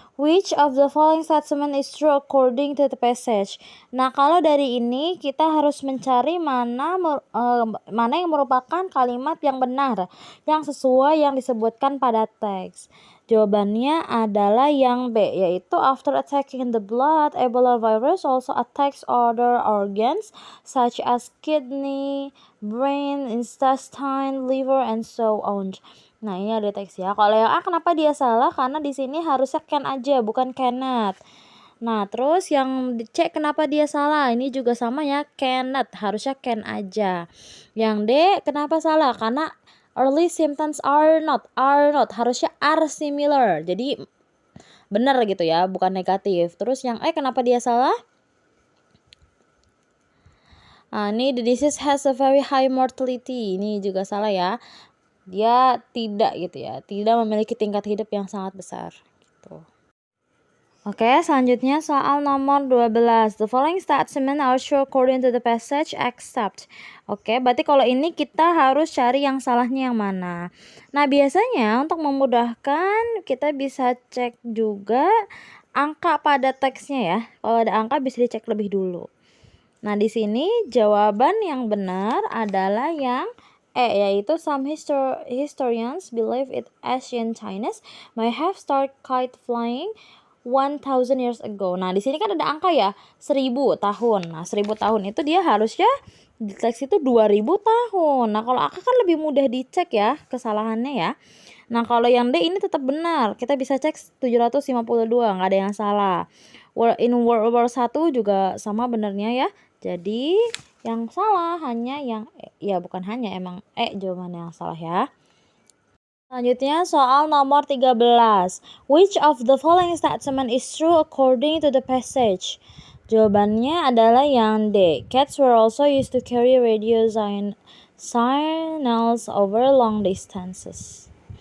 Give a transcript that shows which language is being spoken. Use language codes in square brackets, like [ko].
[en] Which of the following statement is true according to the passage? [id] Nah, kalau dari ini kita harus mencari mana yang merupakan kalimat yang benar, yang sesuai yang disebutkan pada teks. Jawabannya adalah yang B, yaitu [en] after attacking the blood, Ebola virus also attacks other organs such as kidney, brain, intestine, liver, and so on. [id] Nah, ini ada teks ya. Kalau yang A kenapa dia salah? Karena di sini harusnya can aja, bukan cannot. Nah, terus yang C kenapa dia salah? Ini juga sama ya, cannot. Harusnya can aja. Yang D kenapa salah? Karena [en] early symptoms are not. [id] Harusnya [en] are similar. [id] Jadi benar gitu ya, bukan negatif. Terus yang E kenapa dia salah? Nah, ini [en] the disease has a very high mortality. [id] Ini juga salah ya. Dia tidak gitu ya, tidak memiliki tingkat hidup yang sangat besar gitu. Oke, selanjutnya soal nomor 12. [en] The following statement are true according to the passage except. [id] Oke, berarti kalau ini kita harus cari yang salahnya yang mana. Nah, biasanya untuk memudahkan kita bisa cek juga angka pada teksnya ya. Kalau ada angka bisa dicek lebih dulu. Nah, di sini jawaban yang benar adalah yang yaitu [en] some historians believe it ancient Chinese may have started kite flying 1000 years ago. [id] Nah, di sini kan ada angka ya, 1000 tahun. Nah, 1000 tahun itu dia harusnya di teks itu 2000 tahun. Nah, kalau angka kan lebih mudah dicek ya kesalahannya ya. Nah, kalau yang D ini tetap benar. Kita bisa cek 752, nggak ada yang salah. [en] In World War 1 [id] juga sama benernya ya. Jadi, yang salah hanya yang ya bukan hanya, emang jawabannya yang salah ya. Selanjutnya soal nomor 13. [en] Which of the following statement is true according to the passage? [id] Jawabannya adalah yang D. [en] Cats were also used to carry radio signals over long distances.